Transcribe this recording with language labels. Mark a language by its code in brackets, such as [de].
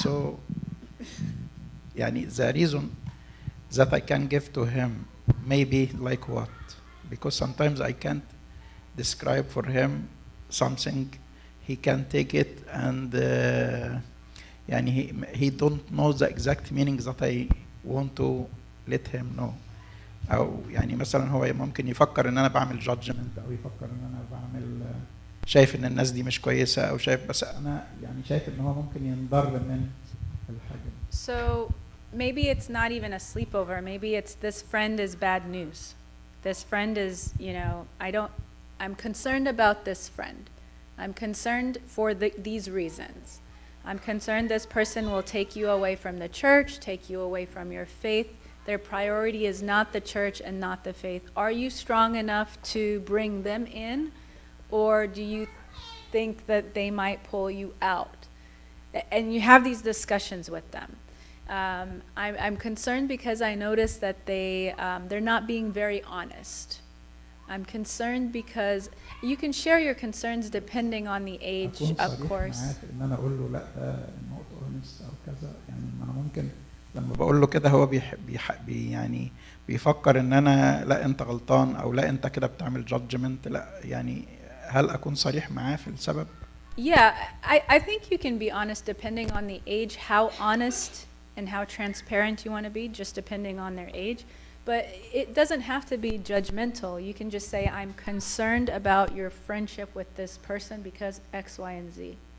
[en] So yani the reason that I can give to him maybe like what? Because sometimes I can't describe for him something, he can take it and يعني he don't know the exact meaning that I want to let him know. [ar] أو يعني مثلا هو ممكن يفكر إن أنا بعمل judgment، أو يفكر إن أنا بعمل شايف إن الناس دي مش كويسة، أو شايف، بس أنا يعني شايف إن هو ممكن ينضر من الحاجة. [en] So maybe it's not even a sleepover. Maybe it's this friend is bad news. This friend is, I'm concerned about this friend. I'm concerned for these reasons. I'm concerned this person will take you away from the church, take you away from your faith. Their priority is not the church and not the faith. Are you strong enough to bring them in, or do you think that they might pull you out? And you have these discussions with them. I'm concerned because I notice that they're not being very honest. I'm concerned because you can share your concerns depending on the age, of course. [ar] إن أنا أقول له لا النقطة honest أو كذا، يعني أنا ممكن لما بقول له كده هو يعني بيفكر إن أنا لا أنت غلطان، أو لا أنت كده بتعمل judgment. لا يعني هل أكون صريح معاه في السبب؟ [en] Yeah, I think you can be honest depending on the age, how honest and how transparent you want to be, just depending on their age. But it doesn't have to be judgmental. You can just say, I'm concerned about your friendship with this person because X, Y, and Z.